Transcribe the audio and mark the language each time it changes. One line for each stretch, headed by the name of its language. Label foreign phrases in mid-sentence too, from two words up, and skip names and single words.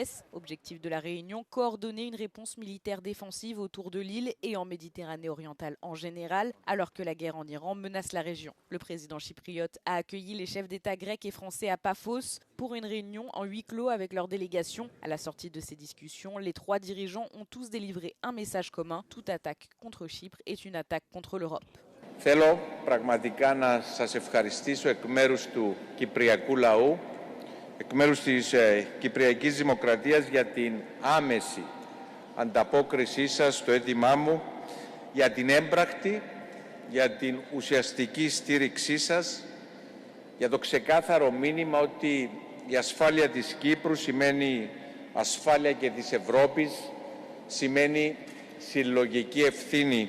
French: Objectif de la réunion, coordonner une réponse militaire défensive autour de l'île et en Méditerranée orientale en général, alors que la guerre en Iran menace la région. Le président chypriote a accueilli les chefs d'État grecs et français à Paphos pour une réunion en huis clos avec leur délégation. À la sortie de ces discussions, les trois dirigeants ont tous délivré un message commun. Toute attaque contre Chypre est une attaque contre l'Europe.
Greek: Θέλω πραγματικά να σας ευχαριστήσω εκ μέρους του Κυπριακού λαού, εκ μέρους της Κυπριακής Δημοκρατίας για την άμεση ανταπόκρισή σας στο αίτημά μου, για την έμπρακτη, για την ουσιαστική στήριξή σας, για το ξεκάθαρο μήνυμα ότι η ασφάλεια της Κύπρου σημαίνει ασφάλεια και της Ευρώπης, σημαίνει συλλογική ευθύνη.